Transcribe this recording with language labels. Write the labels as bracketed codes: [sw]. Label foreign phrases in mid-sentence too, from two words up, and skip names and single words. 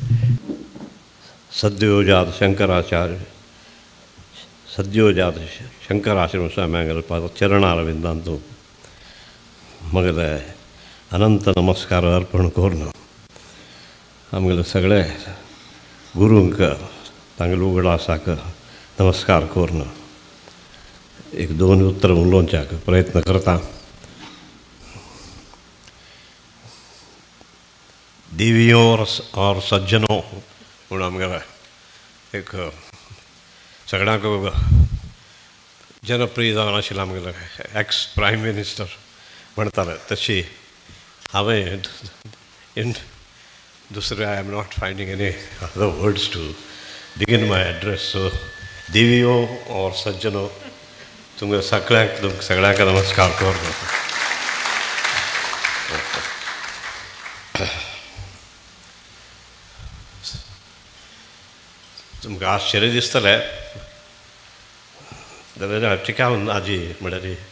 [kok] सद्योजात शंकराचार्य सद्योजात शंकराश्रम स्वाम्यांगल पाद चरणारविंदांतू मगले अनंत नमस्कार अर्पण करून आमगेले सगळे गुरूंक तांगेले उगडासाक नमस्कार करून एक दोन उत्तर उलोवच्याक प्रयत्न करता. [hi] देवियों और सज्जनों [kok] म्हणून आमगेले एक सगळ्यांक जनप्रिय जावन आशिल्लो आमगेलो [en] ex prime minister [kok] म्हणटाले तशी हांवें इन दुसरे [en] I am not finding any other words to begin my address. [kok] सो [hi] देवियों और सज्जनों [kok] तुमकां सगळ्यांक नमस्कार करता. तुमकां आश्चर्य दिसतलें जाल्यार हाची हांव आजी म्हळ्यार